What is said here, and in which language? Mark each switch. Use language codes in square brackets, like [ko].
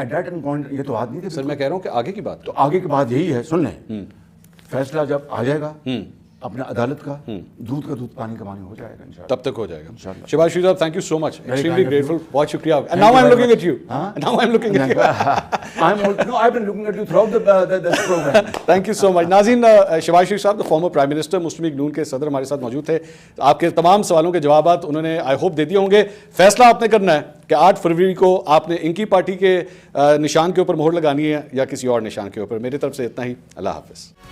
[en] at that point [ur] یہ تو آدمی تھے سر میں کہہ رہا ہوں کہ آگے کی بات تو آگے کی بات یہی ہے، سن لیں، فیصلہ جب آ جائے گا اپنا عدالت کا، دودھ کا دودھ پانی کا پانی ہو جائے گا انشاءاللہ، تب تک ہو جائے گا۔ شہباز شریف صاحب، [en] thank you so much, extremely grateful, [ur] بہت شکریہ۔ [en] And now I'm looking at you، [ur] now I'm looking at you۔ [en] I've been looking at you throughout this program۔ Thank you so much. [ur] ناظرین، شہباز شریف صاحب فارمر پرائم منسٹر، مسلم لیگ نون کے صدر ہمارے ساتھ موجود تھے۔ آپ کے تمام سوالوں کے جوابات انہوں نے [en] I hope [ur] دے دیے ہوں گے۔ فیصلہ آپ نے کرنا ہے کہ 8 فروری کو آپ نے ان کی پارٹی کے نشان کے اوپر مہر لگانی ہے یا کسی اور نشان کے اوپر۔ میری طرف سے اتنا ہی، اللہ حافظ۔